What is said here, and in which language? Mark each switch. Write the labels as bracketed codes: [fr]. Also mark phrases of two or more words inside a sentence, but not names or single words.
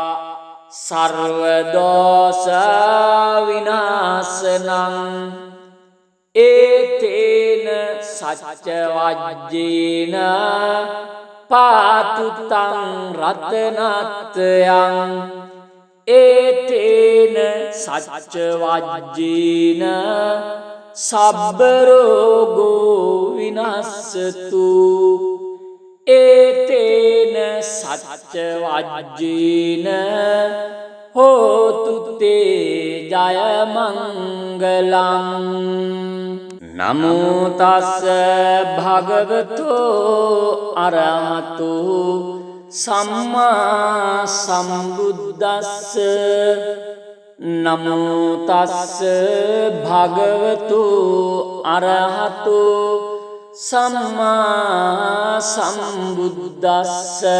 [pi] सर्वदोषविनाशनं एतेन सच्चवज्जेन पातु तं रत्नत्रयं एतेन सच्चवज्जेन सब्बरोगो विनश्यतु। ඒතේන සච්ච වජ්ජේන හෝතු තේ ජය මංගලං. නමෝ තස්ස භගවතෝ අරහතෝ සම්මා සම්බුද්දස්ස. නමෝ තස්ස භගවතු අරහතෝ සම්මා සම්බුද්දස්ස.